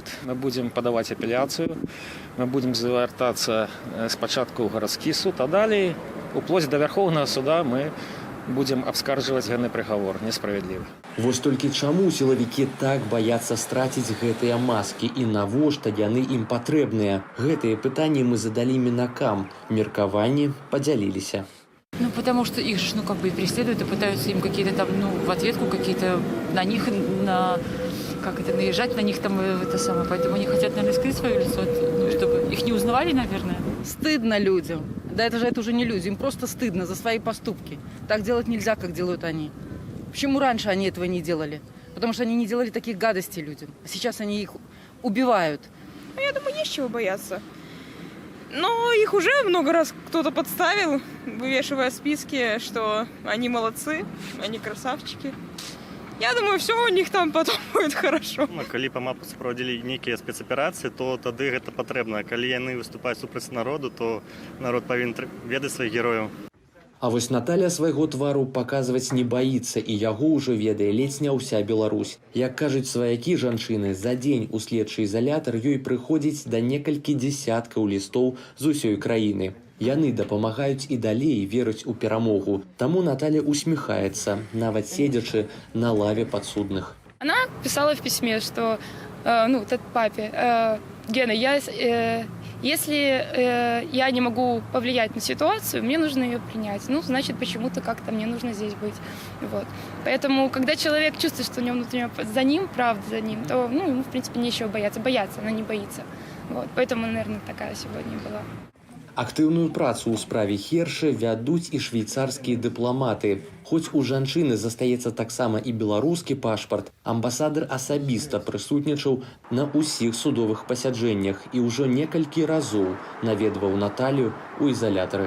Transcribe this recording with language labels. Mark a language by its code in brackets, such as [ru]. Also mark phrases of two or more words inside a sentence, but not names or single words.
[be] Мы будем падаваць апеляцыю, мы будем звяртацца спачатку ў гарадскі суд, а далей, уплоть да Вярхоўнага суда, мы будем абскарджваць гэты прыгавор, несправедлівы. Вось толькі чаму сілавікі так баяцца страціць гэтыя маскі і навошта яны ім патрэбныя? Гэтыя пытанні мы задалі мінакам, меркаванні падзяліліся. [ru] Ну, потому что их же, преследуют и пытаются им какие-то там, в ответку какие-то на них, наезжать на них там, поэтому они хотят, наверное, скрыть свое лицо, чтобы их не узнавали, наверное. Стыдно людям. Да это уже не люди, им просто стыдно за свои поступки. Так делать нельзя, как делают они. Почему раньше они этого не делали? Потому что они не делали таких гадостей людям. А сейчас они их убивают. Я думаю, не с чего бояться. Но их уже много раз кто-то подставил, вывешивая списки, что они молодцы, они красавчики. Я думаю, все у них там потом будет хорошо. [be] Калі па МАПу справдзілі нейкія спецаперацыі, то тады гэта патрэбна. Калі яны выступаюць супраць народу, то народ павінен ведаць сваіх герояў. А вось Наталья свайго твару паказваць не баіцца, і яго ўжо ведае ледзь не ўся Беларусь. Як кажуць сваякі жанчыны, за дзень у следчы изолятор ёй прыходзіць да некалькі дзесяткаў лістоў з усёй краіны. Яны дапамагаюць і далей верыць у перамогу. Таму Наталья усміхаецца, нават седзячы на лаве подсудных. [ru] Она писала в письме, что, папе, Гена, если я не могу повлиять на ситуацию, мне нужно ее принять. Значит, почему-то как-то мне нужно здесь быть. Вот. Поэтому, когда человек чувствует, что у него внутренне за ним, правда за ним, то, ему, в принципе, нечего бояться. Бояться, она не боится. Вот. Поэтому, наверное, такая сегодня была. [be] Актыўную працу ў справе Хершы вядуць і швейцарскія дыпламаты. Хоць у жанчыны застаецца таксама і беларускі пашпарт, амбасадар асабіста прысутнічаў на ўсіх судовых пасяджэннях і ўжо некалькі разоў наведваў Наталью у ізалятары.